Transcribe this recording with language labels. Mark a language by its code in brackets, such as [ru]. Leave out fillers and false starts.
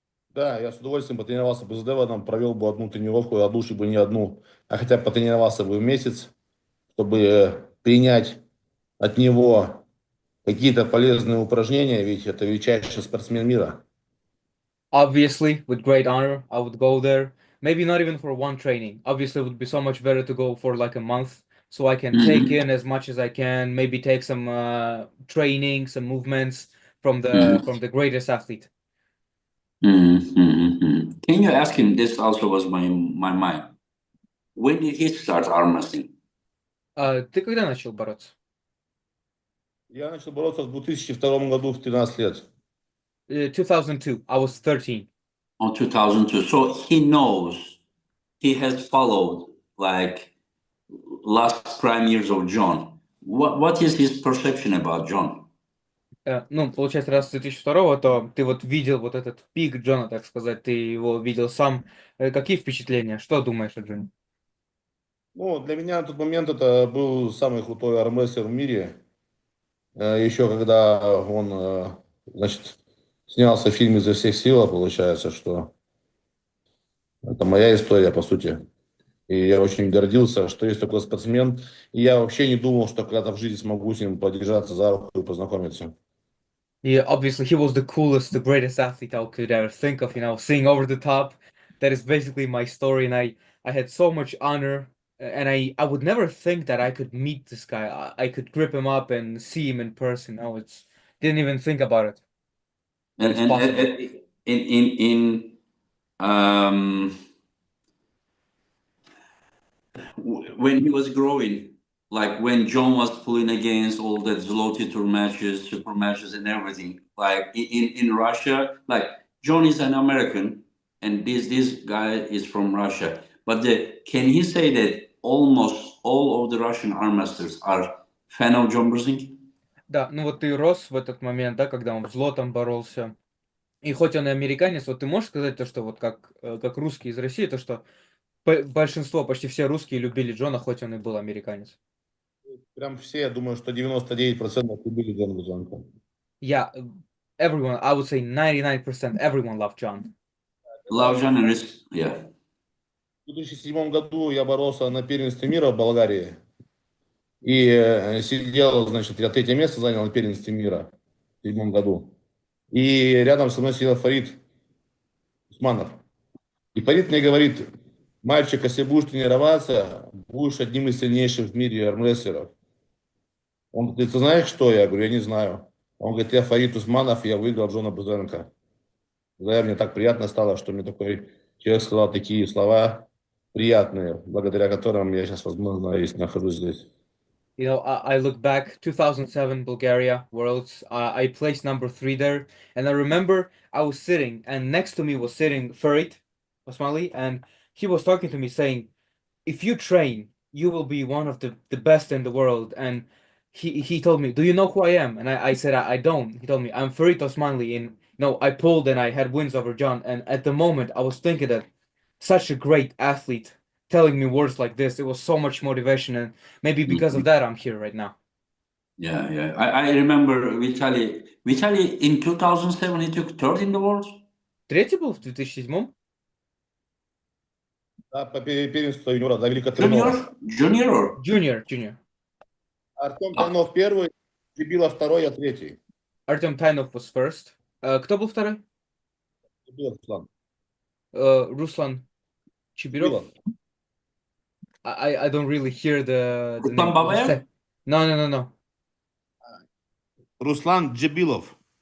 [ru] Да, я с удовольствием потренировался бы с Деваном, провел бы одну тренировку, а лучше бы не одну, а хотя бы потренировался бы в месяц, чтобы принять от него какие-то полезные упражнения, ведь это величайший спортсмен мира. [en] Obviously, with great honor, I would go there. Maybe not even for one training. Obviously, it would be so much better to go for like a month so I can take Mm-hmm. in as much as I can, maybe take some training, some movements Mm-hmm. from the greatest athlete. Mm-hmm. Mm-hmm. Can you ask him? This also was my mind. When did he start arm wrestling? [ru] Ты когда начал бороться? Я начал бороться в 2002 году в 13 лет. [en] 2002. I was 13. On 2002. So he knows he has followed like last prime years of John. What is his perception about John? [ru] Ну, получается, раз с 2002, то ты вот видел вот этот пик Джона, так сказать, ты его видел сам. Какие впечатления? Что думаешь о Джоне? Ну, для меня на тот момент это был самый крутой армрестлер в мире. Еще когда он, значит, снялся в фильме «Изо всех сил», получается, что это моя история, по сути. И я очень гордился, что есть такой спортсмен. И я вообще не думал, что когда-то в жизни смогу с ним подержаться за руку и познакомиться. [en] Yeah, obviously he was the coolest, the greatest athlete I could ever think of, seeing over the top. That is basically my story, and I had so much honor, and I would never think that I could meet this guy. I could grip him up and see him in person. No, it's didn't even think about it that it's And possible. in um, when he was growing, like when John was pulling against all the Zloty tour matches, super matches, and everything, like in Russia, like John is an American, and this guy is from Russia. But can he say that almost all of the Russian arm masters are fan of John Brzezinski? [ru] Да, ну вот ты рос в этот момент, да, когда он в злотом боролся. И хоть он и американец, вот ты можешь сказать то, что вот как русский из России, то, что большинство, почти все русские любили Джона, хоть он и был американец. Прям все, я думаю, что 99% любили Джона Бузенко. [en] Yeah, everyone, I would say 99% everyone loved John. Love John and yeah. [ru] В 2007 году я боролся на первенстве мира в Болгарии. И сидел, значит, я третье место занял на первенстве мира в 2007 году. И рядом со мной сидел Фарид Усманов. И Фарид мне говорит: мальчик, если будешь тренироваться, будешь одним из сильнейших в мире армрестлеров. Он говорит: ты знаешь что? Я говорю: я не знаю. Он говорит: я Фарид Усманов, я выиграл Джона Бузенко. Да, мне так приятно стало, что мне такой человек сказал такие слова приятные, благодаря которым я сейчас, возможно, и нахожусь здесь. [en] I look back, 2007 Bulgaria Worlds. I placed number 3 there, and I remember I was sitting, and next to me was sitting Farid Osmali, and he was talking to me saying, if you train, you will be one of the best in the world. And he told me, do you know who I am? And I said, I don't. He told me, I'm Farid Osmanli. And I pulled and I had wins over John. And at the moment, I was thinking that such a great athlete telling me words like this, it was so much motivation. And maybe because of that, I'm here right now. Yeah, yeah. I remember Vitalii. Vitalii in 2007 he took third in the world. [ru] Третий был в 2007? Да, по первенству юниора, да, Великотреновых. [en] Junior or? Junior. [ru] Артем А. Тайнов первый, Дебилов второй, я третий. [en] Артем Тайнов was first. [ru] Кто был второй? Дебилов, Руслан. Руслан Чибиров. Дебилов. [en] I don't really hear the Ruslan name. Babayev? No. [ru] Руслан Джебилов.